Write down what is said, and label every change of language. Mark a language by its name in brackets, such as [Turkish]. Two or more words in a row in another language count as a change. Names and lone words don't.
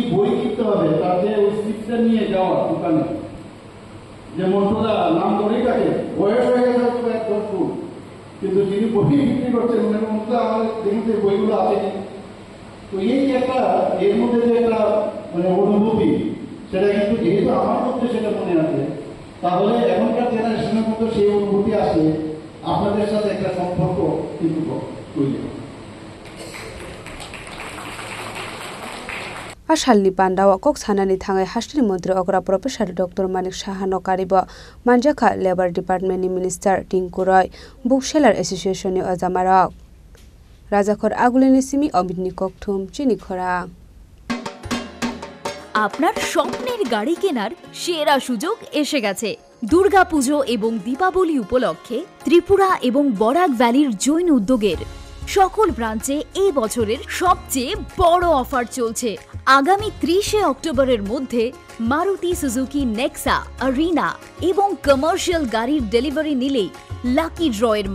[Bangla] বই কিনতে হবে তার যে ওই স্লিপটা নিয়ে যাওয়া দোকানে যে মন্ত্রদা নাম ধরেই থাকে বয়স হয়ে গেছে একদম স্কুল কিন্তু যিনি বই বিক্রি করছেন মানে মন্ত্রদা আমাদের দেখতে বইগুলো আছে তো এই যে একটা এর মধ্যে যে একটা মানে অনুভূতি সেটা কিন্তু যেহেতু আমার মধ্যে সেটা মনে আছে তাহলে এখনকার জেনারেশনের মধ্যে সেই অনুভূতি আসে আপনাদের সাথে একটা সম্পর্ক কিন্তু তৈরি হয় [Kok Borok] Ashalni Pandawa Cox Hanani Thangai Hastini Mantri Okra Professor Dr. Manik Saha Nokariba Manjaka Labor Department ni Minister Tinku Roy Bookseller Association ni Ozamarok Rajakor Aguleni Simi Obidni Kokthum Chini Khora [Bangla] আপনার স্বপ্নের গাড়ি কেনার সেরা সুযোগ এসে গেছে দুর্গাপুজো এবং দীপাবলি উপলক্ষে ত্রিপুরা এবং বরাক ভ্যালির জৈন উদ্যোগের সকল ব্রাঞ্চে এই বছরের সবচেয়ে বড় অফার চলছে আগামী 30 অক্টোবরের মধ্যে মারুতি সুজুকি নেক্সা আরিনা এবং কমার্শিয়াল গাড়ির ডেলিভারি নিলেই লাকি ড্রয়ের